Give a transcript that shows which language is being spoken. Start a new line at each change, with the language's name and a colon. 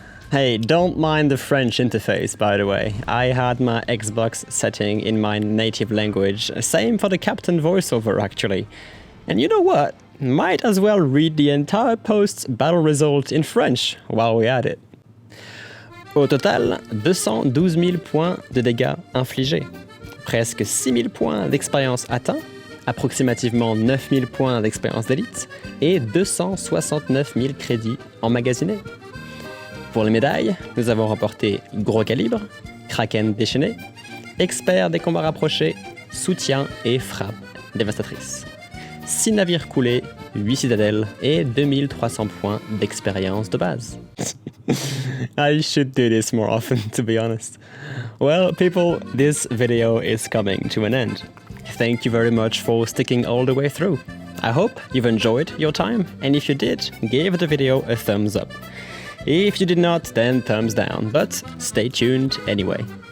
English: Hey, don't mind the French interface, by the way. I had my Xbox setting in my native language, same for the captain voiceover actually. And you know what? Might as well read the entire post's battle result in French while we're at it.
French: Au total, 212 000 points de dégâts infligés, presque 6 000 points d'expérience atteints, approximativement 9 000 points d'expérience d'élite et 269 000 crédits emmagasinés. Pour les médailles, nous avons remporté gros calibre, Kraken déchaîné, expert des combats rapprochés, soutien et frappe dévastatrice. 6 navires coulés, 8 citadelles et 2300 points d'expérience de base.
English: I should do this more often, to be honest. Well, people, this video is coming to an end. Thank you very much for sticking all the way through. I hope you've enjoyed your time, and if you did, give the video a thumbs up. If you did not, then thumbs down, but stay tuned anyway.